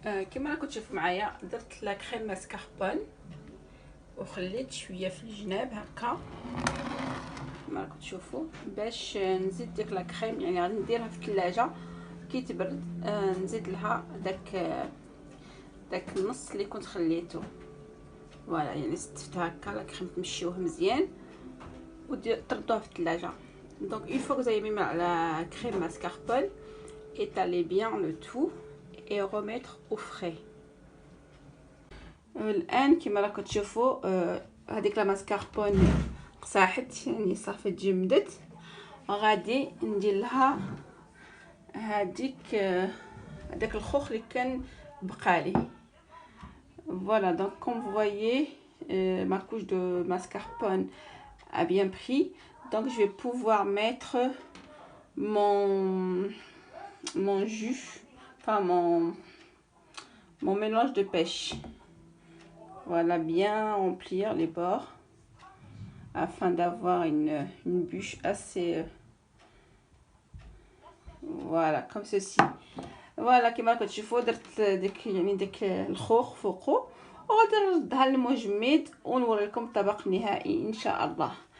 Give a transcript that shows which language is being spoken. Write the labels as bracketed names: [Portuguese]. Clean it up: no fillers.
[Arabic] كما راكم تشوفوا معايا درت لا كريم ماسكاربون وخليت شويه في الجناب هكا كما راكم تشوفوا، باش نزيد ديك لا كريم يعني غادي نديرها في الثلاجه كي تبرد، نزيد لها داك النص اللي كنت خليته. فوالا يعني استفتها هكا لا كريم تمشيوه مزيان وتردوها في الثلاجه. [French] Donc une fois que vous avez mis la crème mascarpone, étalez bien le tout et remettre au frais. [Arabic] الآن كما راكم تشوفوا هذيك لا ماسكاربون قصاحت يعني صافي تجمدت، غادي ندير لها هذاك الخوخ اللي كان بقالي. [French] Voilà, donc comme vous voyez ma couche de mascarpone a bien pris. Donc je vais pouvoir mettre mon jus, enfin mon mélange de pêche. Voilà, bien remplir les bords afin d'avoir une bûche assez voilà comme ceci. [Arabic] Voilà كما كتشوفوا درت ديك الخوخ فوقو، وغادي نردها للمجمد ونوريكم الطبق النهائي ان شاء الله.